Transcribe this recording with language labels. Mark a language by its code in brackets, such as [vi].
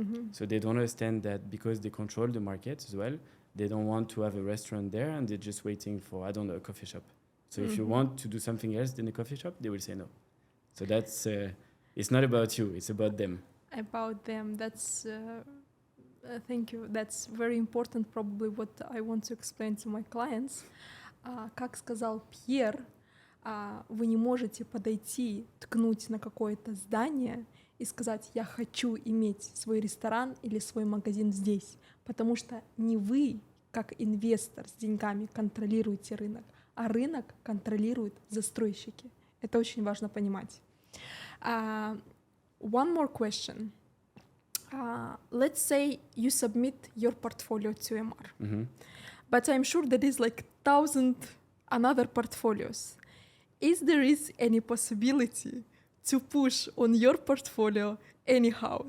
[en] So they don't understand that because they control the market as well, they don't want to have a restaurant there and they're just waiting for, I don't know, a coffee shop. So if you want to do something else than a coffee shop, they will say no. So that's, it's not about you, it's about them. About them, that's... thank you. That's very important, probably what I want to explain to my clients. [ru] Как сказал Пьер, вы не можете подойти, ткнуть на какое-то здание и сказать, я хочу иметь свой ресторан или свой магазин здесь, потому что не вы, как инвестор с деньгами, контролируете рынок, а рынок контролируют застройщики. Это очень важно понимать. [en] One more question. Let's say you submit your portfolio to MR, but I'm sure there is like 1,000 another portfolios. Is there any possibility to push on your portfolio anyhow?